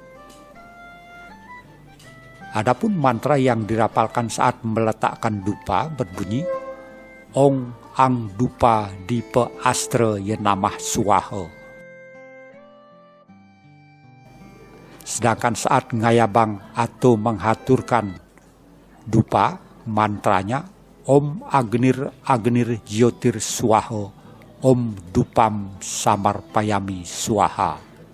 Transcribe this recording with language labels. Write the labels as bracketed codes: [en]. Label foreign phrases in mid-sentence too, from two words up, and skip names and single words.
[id] Adapun mantra yang dirapalkan saat meletakkan dupa berbunyi [sa] Ong Ang Dupa Dipa Astra Yenamah Swaha. [id] Sedangkan saat ngayabang atau menghaturkan dupa, mantranya [sa] Om Agnir Agnir Jyotir Swaha, Om Dupam Samarpayami Swaha.